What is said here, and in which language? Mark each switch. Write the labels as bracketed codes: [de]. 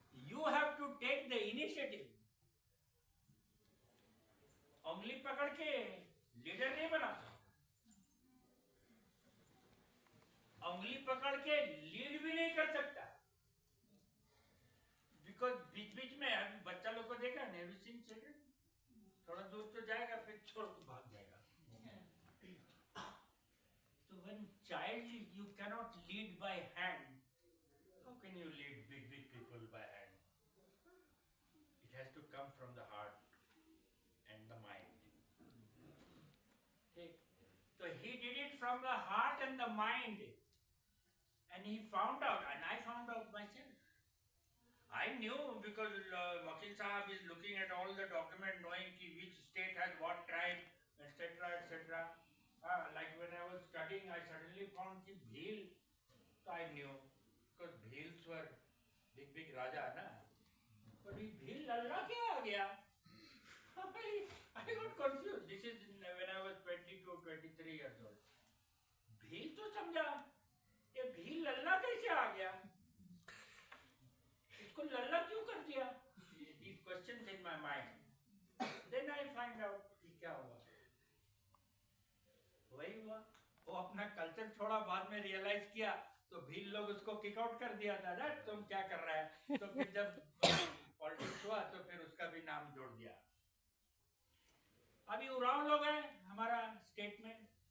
[en] You have to take the initiative. [hi] उंगली पकड़ के लीडर नहीं बनाता. उंगली पकड़ के लीड भी नहीं कर सकता. बिकॉज बीच बीच में बच्चा लोग को देखा नेवी सिंह चिल्ड्रन थोड़ा दूर तो जाएगा फिर छोड़ के भाग जाएगा. [en] So when child you cannot lead by hand, how can you lead big people by hand? It has to come from the heart and the mind. Okay. So he did it from the heart and the mind. And he found out, and I found out myself. I knew because Makil Sahab is looking at all the document, knowing which state has what tribe, etc., etc. Like when I was studying, I suddenly found Bhil. So I knew, because Bhils were big Raja, na? But Bhil Lalla [hi] kya aa gaya? [en] I got confused. This is when I was 22, 23 years old. [hi] Bhil to samjha. ये भील लल्ला कैसे आ गया? इसको लल्ला क्यों कर दिया? [en] These questions in my mind. Then I find out [hi] कि क्या हुआ. वही हुआ. वो अपना कल्चर छोड़ा बाद में रियलाइज किया तो भील लोग उसको किक आउट कर दिया. दादा तुम क्या कर रहा है? तो फिर जब पॉलिटिक्स हुआ तो फिर उसका भी नाम जोड़ दिया. अभी उरांव लोग हैं हमारा स्टेट में.